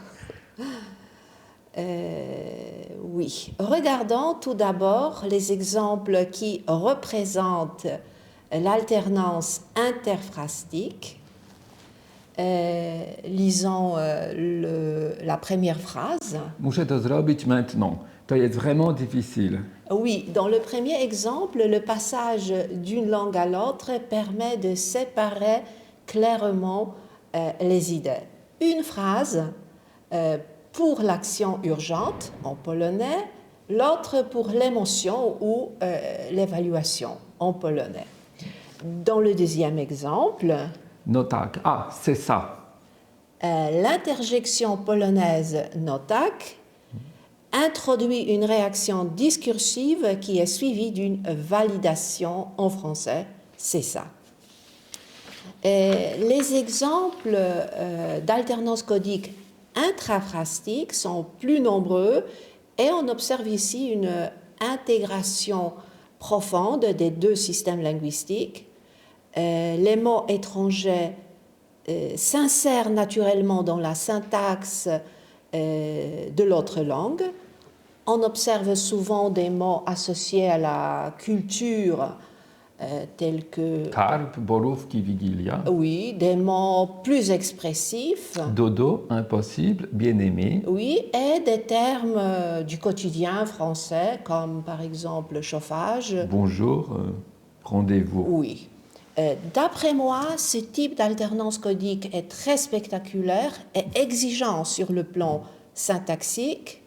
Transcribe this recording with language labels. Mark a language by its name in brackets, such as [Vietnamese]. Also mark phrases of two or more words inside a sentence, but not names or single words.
[French] Oui. Regardons tout d'abord les exemples qui représentent l'alternance interphrastique. Lisons la première phrase. [Polish] Muszę to zrobić maintenant. To jest [French] vraiment difficile. Oui, dans le premier exemple, le passage d'une langue à l'autre permet de séparer clairement les idées. Une phrase pour l'action urgente en polonais, l'autre pour l'émotion ou l'évaluation en polonais. Dans le deuxième exemple, [Polish] No tak, [French] c'est ça. L'interjection polonaise [Polish] no tak [French] introduit une réaction discursive qui est suivie d'une validation en français, c'est ça. Et les exemples d'alternance codique intraphrastique sont plus nombreux et on observe ici une intégration profonde des deux systèmes linguistiques. Les mots étrangers s'insèrent naturellement dans la syntaxe de l'autre langue. On observe souvent des mots associés à la culture, tels que... [Polish] Karp, borówki, wigilia. [French] Oui, des mots plus expressifs. Dodo, impossible, bien-aimé. Oui, et des termes du quotidien français, comme par exemple chauffage. Bonjour, rendez-vous. Oui. D'après moi, ce type d'alternance codique est très spectaculaire et exigeant sur le plan syntaxique.